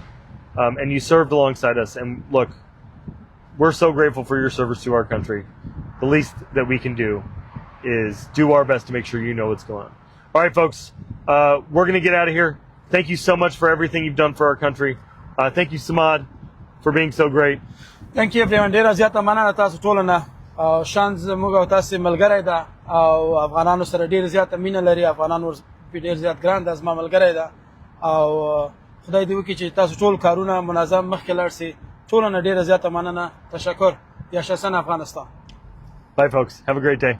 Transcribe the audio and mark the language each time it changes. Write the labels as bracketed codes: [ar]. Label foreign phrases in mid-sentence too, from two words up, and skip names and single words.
[en] And you served alongside us. And look, we're so grateful for your service to our country. The least that we can do is do our best to make sure you know what's going on. All right, folks, we're going to get out of here. Thank you so much for everything you've done for our country. Thank you, Samad, for being so great. Thank you everyone. [ps] ډیره زیاته مننه تاسو ټول نه. شانس موږ او تاسو ملګری ده او افغانانو سره ډیره زیاته مینه لري. افغانانو ډیر زیات ګران ده زما ملګری ده او خدای دې وکړي چې تاسو ټول کارونه منظم مخکې لاړ شي. ټول نه ډیره زیاته مننه. تشکر. یا شسن افغانستان. [en] Bye, folks. Have a great day.